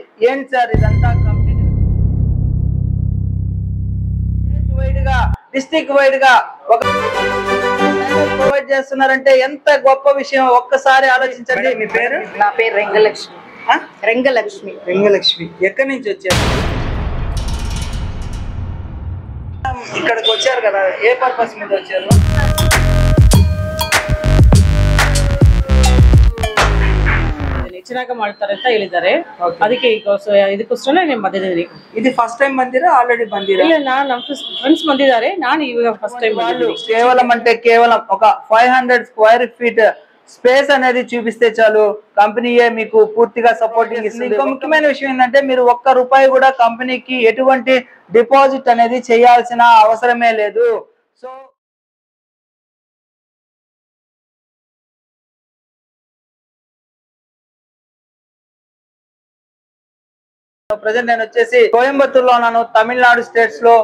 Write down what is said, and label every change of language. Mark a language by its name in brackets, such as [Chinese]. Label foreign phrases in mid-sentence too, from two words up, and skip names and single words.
[Telugu] ఏంటి సార్ ఇదంతా [English] complete state wide [Telugu] గా [English] district wide [Telugu] గా ఒక ప్రొవైడ్ చేస్తున్నారంటే ఎంత గొప్ప విషయం. ఒక్కసారి ఆలోచించండి. మీ పేరు? నా పేరు రంగలక్ష్మి. రంగలక్ష్మి. రంగలక్ష్మి ఎక్కడి నుంచి వచ్చారు? ఇక్కడికి వచ్చారు కదా, ఏ పర్పస్ మీద వచ్చారు? [Kannada] ಹೆಚ್ಚಿನಾಗ ಮಾಡ್ತಾರೆ ಅಂತ ಹೇಳಿದ್ದಾರೆ. ಅದಕ್ಕೆ ಇದಕ್ಕೋಸ್ಕರ నేను ಬಂದಿದ್ದೀನಿ. ఇది [English] first time [Kannada] ಬಂದಿರಾ ఆల్రెడీ ಬಂದಿರಾ? ಇಲ್ಲ, ನಮ್ಮ ఫ్రెండ్స్ ಬಂದಿದ್ದಾರೆ, ನಾನು ಇವಾಗ [English] first time [Kannada] ಬಂದಿದ್ದೀನಿ. [Telugu] కేవలం అంటే కేవలం ఒక 500 [English] square feet space [Telugu] అనేది చూపిస్తే చాలు, కంపెనీయే మీకు పూర్తిగా సపోర్టింగ్ ఇస్తుంది. ఇంకో ముఖ్యమైన విషయం ఏంటంటే మీరు ₹1 కూడా కంపెనీకి ఎటువంటి డిపాజిట్ అనేది చేయాల్సిన అవసరమే లేదు. [English] so present [Telugu] నేను వచ్చేసి కోయంబత్తూరులో ఉన్నాను, తమిళనాడు స్టేట్స్ లో.